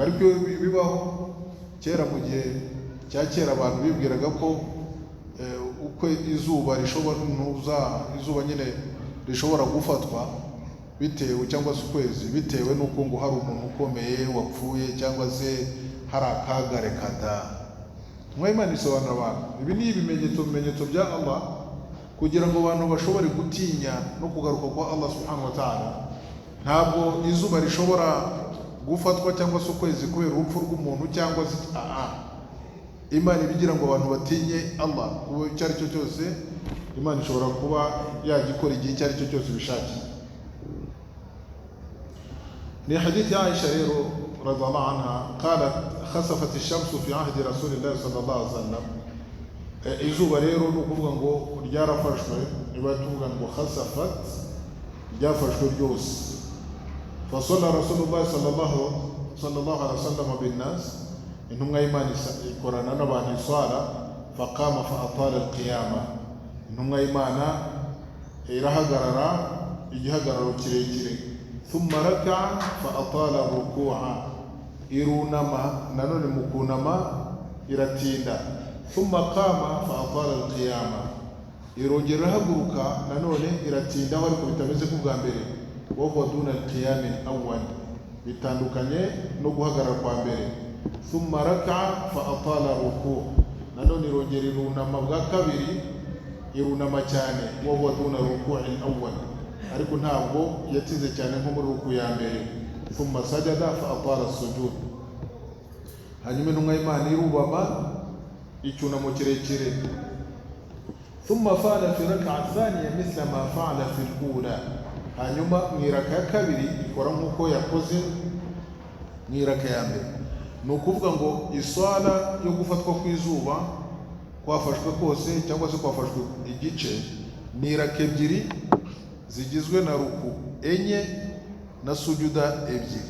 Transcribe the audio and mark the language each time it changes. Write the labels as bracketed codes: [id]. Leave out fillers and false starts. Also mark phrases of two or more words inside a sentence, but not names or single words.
[rw] Ariko bibaho kera, mu gihe cya kera abantu bibwiraga ko uko izuba nyine rishobora gufatwa bitewe, cyangwa se ukwezi bitewe n'uko ngo hari umuntu ukomeye wapfuye cyangwa se hari akaga rekada. Imana isobanura abantu, ibi ni ibimenyetso bya Allah kugira ngo abantu bashobore gutinya no kugaruka kwa Allah [ar] سبحانه وتعالى. [rw] Ntabwo izuba rishobora gufatwa cyangwa se ukwezi kubera urupfu rw'umuntu cyangwa se Imana ibigira ngo abantu batinye Allah. Ubu icyo ari cyo cyose Imana ishobora kuba yagikora igihe icyo ari cyo cyose bishakiye. Ni hadithi ya Aisha rero [ar] رضي الله عنها قالت خسفت الشمس في عهد رسول الله صلى الله عليه وسلم. [rw] Izuba rero ni ukuvuga ngo ryarafashwe, niba tuvuga ngo khasafat ryafashwe ryose. [ar] فصلى رسول الله صلى الله عليه وسلم بالناس, [rw] intumwa y'Imana ikorana n'abantu iswara, [ar] فقام فأطال القيام. [rw] Intumwa y'Imana irahagarara igihagararo kirekire. [ar] ثم ركع فأطال الركوع, [rw] irunama nanone mukunama iratinda. [ar] ثم قام فأطال القيام, [rw] irongera haguruka nanone iratinda ariko bitameze nk'ubwa mbere. [ar] وهو دون القيام الأول, [rw] bitandukanye no guhagarara kwa mbere. [ar] ثم ركع فأطال الركوع, [rw] nanone irongera irunama bwa kabiri, irunama cyane. [ar] وهو دون الركوع الأول, [rw] ariko ntabwo yatinze cyane nko muri ruku ya mbere. [ar] ثم سجد فأطال السجود, [rw] hanyuma intumwa y'Imana irubama icyunamo kirekire. [ar] ثم فعل في الركعة الثانية مثل ما فعل في الأولى, [rw] hanyuma mu iraka ya kabiri ikora nk'uko yakoze mu iraka ya mbere. Ni ukuvuga ngo iswala yo gufatwa kw'izuba kwafashwe kose cyangwa se kwafashwe igice ni raka ebyiri zigizwe na ruku enye na sujuda ebyiri.